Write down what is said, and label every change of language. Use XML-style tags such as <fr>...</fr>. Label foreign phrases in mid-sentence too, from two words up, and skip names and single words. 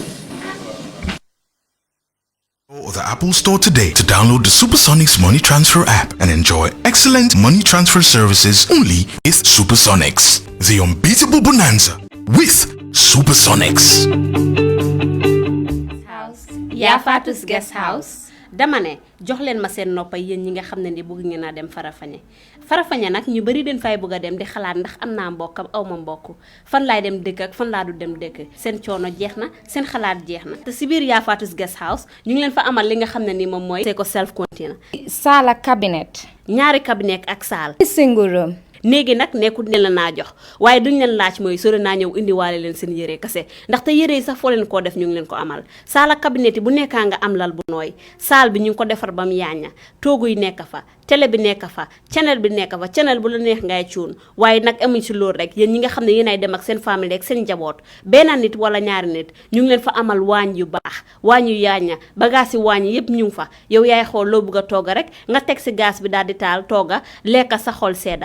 <en>Or the Apple Store today to download the Supersonics Money Transfer app and enjoy excellent money transfer services only with Supersonics. The unbeatable bonanza with Supersonics.</en> <wo>yaa Fatus Guest House dama ne jox leen ma seen noppa yéen ñi nga xam ne ni bëgg ngeen a dem Farafeñe nag ñu bari den fay bëgg a dem di xalaat ndax am naa mbokk am aw ma mbokk fan laay dem dëkk ak fan laa du dem dëkk seen coono jeex na seen xalaat jeex na te si biir yaa Fatus Guest House ñu ngi leen fa amal li nga xam ne ni moom mooy c'est ko</wo> <en>self container</en> <wo>Sallah cabinet ñaari cabinet ak saal</wo> <en>single room</en> <wo>néegi nag nekkul ne la naa jox waaye duñ leen laaj mooy sore naa ñëw indiwaale leen seen yére kase ndaxte yére yi sax foo leen koo def ñu ngi leen ko amal Sallah cabinet yi bu nekkaa nga am lal bu nooy saal bi ñu ngi ko defar ba mu yaaña toogu yi nekk fa télé bi nekk fa channel bi nekk fa channel bu la neex ngay cuun waaye nag amuñ si loolu rek yéen ñi nga xam ne yéen ay dem ak seen famille ak seen njaboot benn nit wala ñaari nit ñu ngi leen fa amal waañ yu baax waañ yu yaaña bagage yi waañ yëpp ñu ngi fa yow yaay xool loo bëgg a tooga rek nga teg si gaz bi daal di taal tooga lekka sa xol sedda</wo>